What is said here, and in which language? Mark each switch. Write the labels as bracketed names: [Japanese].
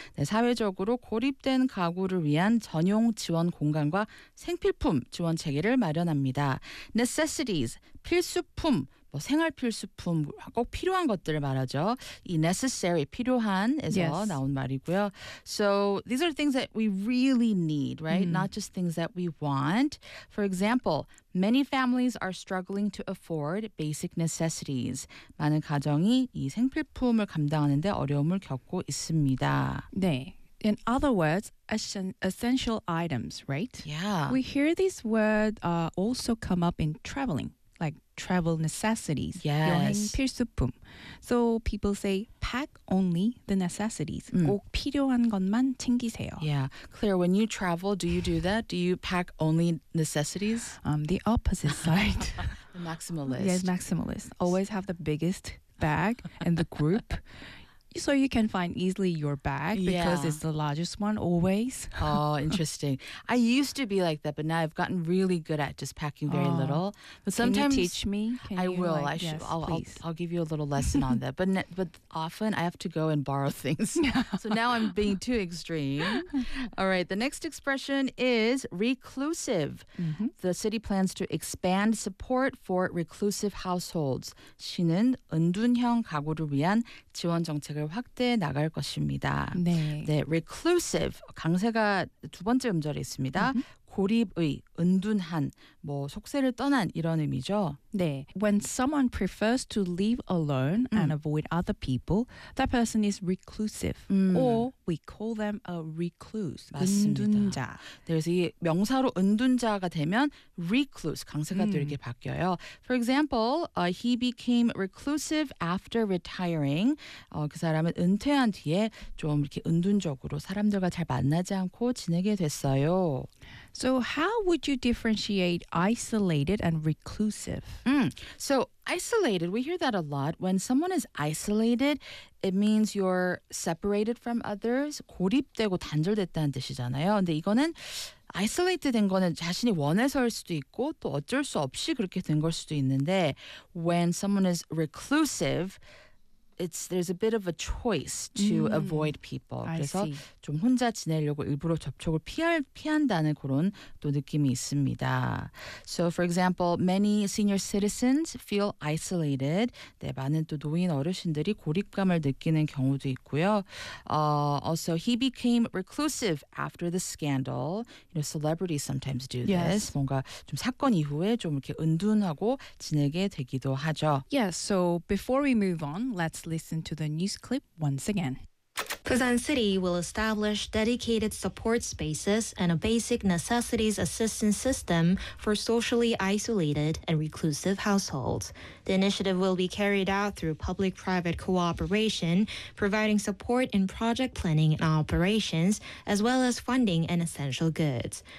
[Korean] 네, 사회적으로 고립된 가구를 위한 전용 지원 공간과 생필품 지원 체계를 마련합니다. [English] Necessities. 필수품. [Korean] 뭐 생활 필수품, 꼭 필요한 것들을 말하죠. 이 necessary, 필요한에서 [English] yes. [Korean] 나온 말이고요. [English] So these are things that we really need, right? Not just things that we want. For example, many families are struggling to afford basic necessities. [Korean] 많은 가정이 이 생필품을 감당하는데 어려움을 겪고 있습니다. [English] 네. In other words, essential items, right? Yeah. We hear this word also come up in traveling. Like travel necessities. Yes. [Korean] 여행 필수품. [English] So people say, pack only the necessities. [Korean] 꼭 필요한 것만 챙기세요. [English] Yeah. Claire, when you travel, do you do that? Do you pack only necessities? The opposite side. The maximalist. Yes, maximalist. Always have the biggest bag in the group. So you can find easily your bag because yeah. it's the largest one always. Oh, interesting. I used to be like that, but now I've gotten really good at just packing very little. But sometimes can you teach me? Can I you will. Like, I should. Yes, I'll give you a little lesson on that. But often I have to go and borrow things. So now I'm being too extreme. All right. The next expression is reclusive. Mm-hmm. The city plans to expand support for reclusive households. [Korean] 시는 은둔형 가구를 위한 지원 정 책을 확대 나갈 것입니다. 네. 네, reclusive 강세가 두 번째 음절이 있습니다. Mm-hmm. 고립의 은둔한 뭐 속세를 떠난 이런 의미죠. 네. [English] When someone prefers to live alone and avoid other people, that person is reclusive. Or we call them a recluse. [Korean] 맞습니다. 은둔자. 그래서 이 명사로 은둔자가 되면 recluse 강세가 또 이렇게 바뀌어요. [English] For example, he became reclusive after retiring. [Korean] 그 사람은 은퇴한 뒤에 좀 이렇게 은둔적으로 사람들과 잘 만나지 않고 지내게 됐어요. [English] So how would you differentiate isolated and reclusive? So isolated, we hear that a lot. When someone is isolated, it means you're separated from others. [Korean] 고립되고 단절됐다는 뜻이잖아요. 근데 이거는 isolated 된 거는 자신이 원해서일 수도 있고 또 어쩔 수 없이 그렇게 된 걸 수도 있는데 [English] when someone is reclusive, there's a bit of a choice to avoid people. [Korean] 그래서 좀 혼자 지내려고 일부러 접촉을 피한다는 그런 또 느낌이 있습니다. [English] So, for example, many senior citizens feel isolated. [Korean] 네, 많은 또 노인 어르신들이 고립감을 느끼는 경우도 있고요. [English] Also, he became reclusive after the scandal. You know, celebrities sometimes do this. Yes. [Korean] 뭔가 좀 사건 이후에 좀 이렇게 은둔하고 지내게 되기도 하죠. [English] Yes, so before we move on, let's listen to the news clip once again. Busan City will establish dedicated support spaces and a basic necessities assistance system for socially isolated and reclusive households. The initiative will be carried out through public-private cooperation, providing support in project planning and operations, as well as funding and essential goods.